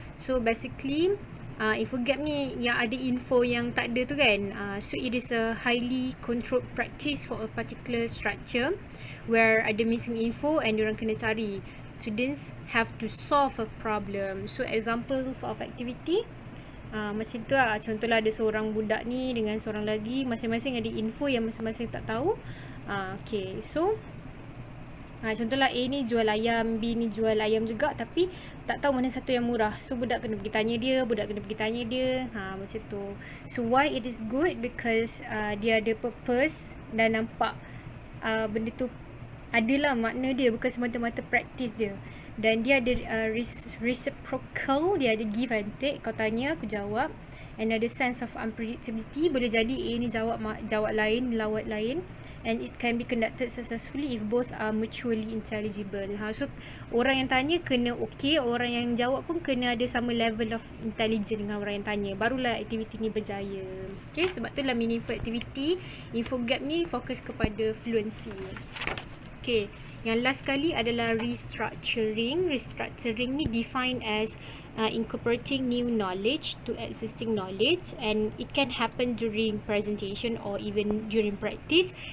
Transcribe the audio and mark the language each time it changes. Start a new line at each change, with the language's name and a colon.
Malay: So basically info gap ni yang ada info yang tak ada tu kan.
English: So it is a highly controlled practice for a particular structure where ada missing info and
Malay: diorang kena cari.
English: Students have to solve a problem. So examples of activity
Malay: macam tu lah. Contohlah ada seorang budak ni dengan seorang lagi, masing-masing ada info yang masing-masing tak tahu. Okay, so contohlah A ni jual ayam, B ni jual ayam juga, tapi tak tahu mana satu yang murah. So budak kena pergi tanya dia, macam tu.
English: So why it is good?
Malay: Because dia ada purpose dan nampak benda tu adalah makna dia, bukan semata-mata practice je. Dan dia ada reciprocal, dia ada
English: give and take.
Malay: Kau tanya, aku jawab. And ada sense of unpredictability. Boleh jadi A ni jawab lain, lawat lain.
English: And it can be conducted successfully if both are mutually intelligible.
Malay: So orang yang tanya kena okay, orang yang jawab pun kena ada sama level of intelligence dengan orang yang tanya. Barulah aktiviti ni berjaya. Okay, sebab tu lah meaningful activity. Info gap ni fokus kepada fluency. Okay, yang last kali adalah restructuring.
English: Restructuring ni defined as incorporating new knowledge to existing knowledge, and it can happen during presentation or even during practice.